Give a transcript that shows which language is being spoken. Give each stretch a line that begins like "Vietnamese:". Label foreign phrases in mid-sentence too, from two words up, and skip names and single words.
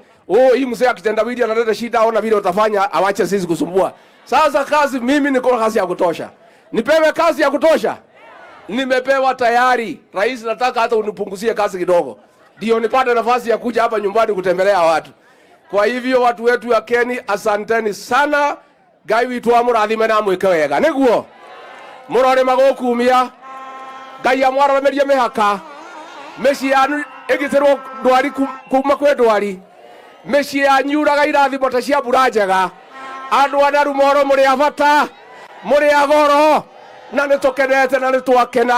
Swahili: Hii mzee akitendawili analeta shida ona vile utafanya awache sisi kusumbua. Sasa kazi mimi niko na kazi ya kutosha. Nipewe kazi ya kutosha. Nimepewa tayari. Rais nataka hata unipunguzie kazi kidogo. Ndio nipate nafasi ya kuja hapa nyumbani kutembelea watu. Kwa hivyo watu wetu ya Keni asanteni sana.
Kikuyu: Ngai witu amurathime na mwike wega. Niguo. Murore magokumia. Ngai amwaramerie mihaka. Meci yanu igitirwo ndwari kuma kwe ndwari. Meci yanyu uraga irathimo ta cia mbura njega. Andu a Naromoru muri abata. Muri agoro. Na nitukenete na nitwakena.